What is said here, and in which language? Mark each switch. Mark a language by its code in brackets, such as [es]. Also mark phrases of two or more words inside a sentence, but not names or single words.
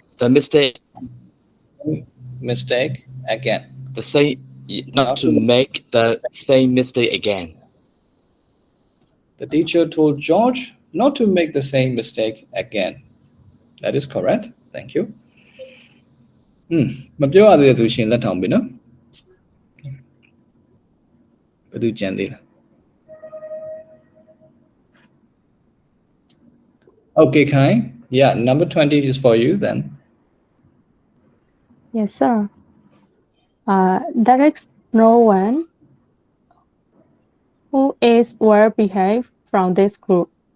[en] the mistake mistake again. the same, not to make the same mistake again. The teacher told George not to make the same mistake again. That is correct. Thank you. [my] မပြောရသေးတဲ့သူရှင်လက်ထောင်ပြီနော်ဘယ်သူကြံသေးလဲ Okay, Kai. [en] Yeah, number 20 is for you then. Yes, sir. There is no one who is well behaved from this group.